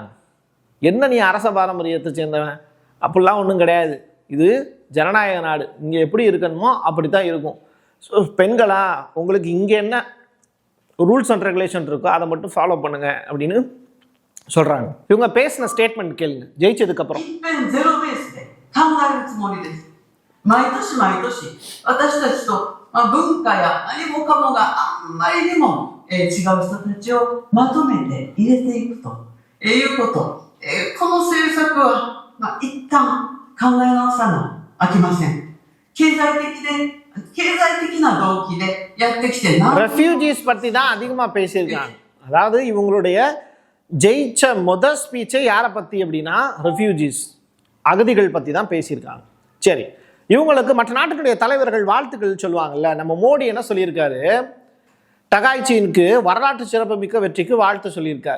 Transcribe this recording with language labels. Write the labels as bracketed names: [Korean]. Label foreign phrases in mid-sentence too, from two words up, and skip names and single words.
[Tamil] என்ன நீ அரச பாரம்பரியத்தை சேர்ந்தவன்? அப்படிலாம் ஒன்றும் கிடையாது. இது ஜனநாயக நாடு, இங்கே எப்படி இருக்கணுமோ அப்படி தான் இருக்கும். ஸோ பெண்களா, உங்களுக்கு இங்கே என்ன [English] rules and regulation [Tamil] இருக்கோ அதை மட்டும் ஃபாலோ பண்ணுங்க அப்படின்னு சொல்கிறாங்க. இவங்க பேசின ஸ்டேட்மெண்ட் கேளுங்க ஜெயிச்சதுக்கப்புறம். [Japanese] 毎年私たちと文化や何もかもがあんまりにも違う人たちをまとめて入れていくということ、この政策は一旦考え直さなあきません。経済的な動機でやってきて [Tamil] ரெஃப்யூஜிஸ் பற்றி தான் அதிகமாக பேசியிருக்காங்க. அதாவது இவங்களுடைய ஜெயிச்ச முதல் ஸ்பீச்சை யாரை பற்றி அப்படின்னா ரெஃப்யூஜிஸ், அகதிகள் பற்றி தான் பேசியிருக்காங்க. சரி, இவங்களுக்கு மற்ற நாட்டுடைய தலைவர்கள் வாழ்த்துக்கள் சொல்லுவாங்கல்ல. நம்ம மோடி என்ன சொல்லியிருக்காரு? டகாய்ச்சினுக்கு வரலாற்று சிறப்பு மிக்க வெற்றிக்கு வாழ்த்து சொல்லியிருக்காரு.